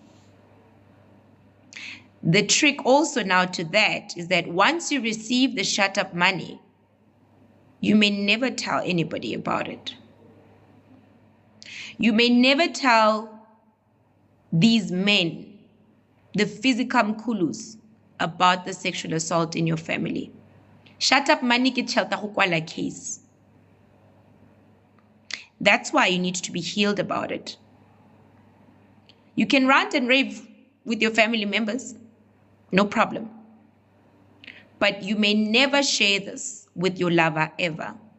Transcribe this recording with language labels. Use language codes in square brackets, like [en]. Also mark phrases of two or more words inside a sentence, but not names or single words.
[en] The trick also now to that is that once you receive the shut up money, you may never tell anybody about it. You may never tell these men, the physical mkhulus, about the sexual assault in your family. Shut up money [nso] ke tšhelete go kwala case. [en] That's why you need to be healed about it. You can rant and rave with your family members, no problem. But you may never share this with your lover ever.